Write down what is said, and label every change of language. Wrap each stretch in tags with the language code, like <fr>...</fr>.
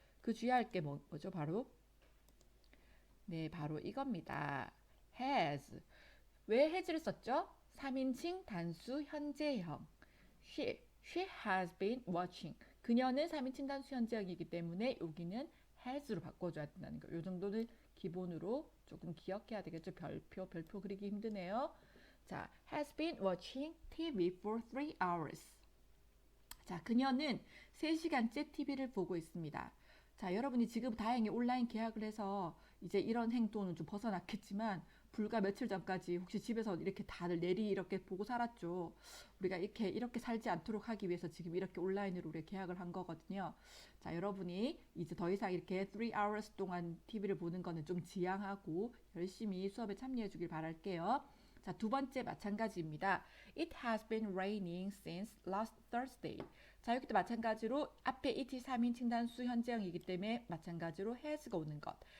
<ko>그 주의할 게 뭐죠? 바로 네, 바로 이겁니다. has. 왜 has를 썼죠? 3인칭 단수 현재형.</ko> <en>she has been watching.</en> <ko>그녀는 3인칭 단수 현재형이기 때문에 여기는 has로 바꿔줘야 된다는 거. 이 정도는 기본으로 조금 기억해야 되겠죠. 별표 그리기 힘드네요.</ko> <en>자, has been watching TV for 3 hours.</en> <ko>자, 그녀는 3시간째 TV를 보고 있습니다. 자, 여러분이 지금 다행히 온라인 계약을 해서 이제 이런 행동은 좀 벗어났겠지만 불과 며칠 전까지 혹시 집에서 이렇게 다들 내리 이렇게 보고 살았죠. 우리가 이렇게 살지 않도록 하기 위해서 지금 이렇게 온라인으로 우리가 계약을 한 거거든요. 자, 여러분이 이제 더 이상 이렇게 3 hours 동안 TV를 보는 거는 좀 지양하고 열심히 수업에 참여해 주길 바랄게요. 자, 두 번째 마찬가지입니다.</ko> <en>It has been raining since last Thursday.</en> <ko>자, 여기도 마찬가지로 앞에 it 3인칭 단수 현재형이기 때문에 마찬가지로 has가 오는 것.</ko>